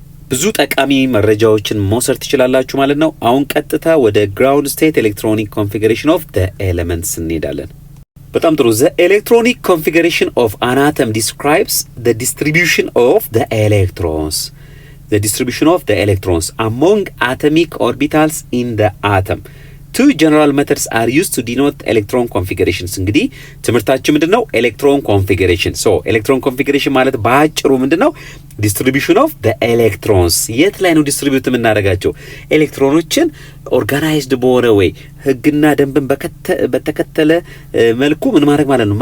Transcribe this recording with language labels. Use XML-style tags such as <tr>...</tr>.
<am>ብዙ ጠቃሚ መረጃዎችን መውሰድ ትችላላችሁ ማለት ነው። አሁን ቀጥታ ወደ ግራውንድ ስቴት ኤሌክትሮኒክ ኮንፊገሬሽን ኦፍ ዘ ኤሌመንትስ እንሄዳለን። በጣም ጥሩ። ዘ ኤሌክትሮኒክ ኮንፊገሬሽን ኦፍ አን አተም ዲስክራይብስ ዘ ዲስትሪቢዩሽን ኦፍ ዘ ኤሌክትሮንስ</am> <en>the distribution of the electrons among atomic orbitals in the atom. Two general methods are used to denote electron configurations.</en> <am>እንግዲህ ትምህርታችን ምንድነው? ኤሌክትሮን ኮንፊገሬሽን። ኤሌክትሮን ኮንፊገሬሽን ማለት ባጭሩ ምንድነው? ዲስትሪቢዩሽን ኦፍ ዘ ኤሌክትሮንስ። የት ላይ ነው ዲስትሪቢዩት የምናደርጋቸው? ኤሌክትሮኖችን ኦርጋናይዝድ በሆነ ወይ ህግና ደንብን በተከተለ መልኩ ምን ማድረግ ማለት ነው?</am>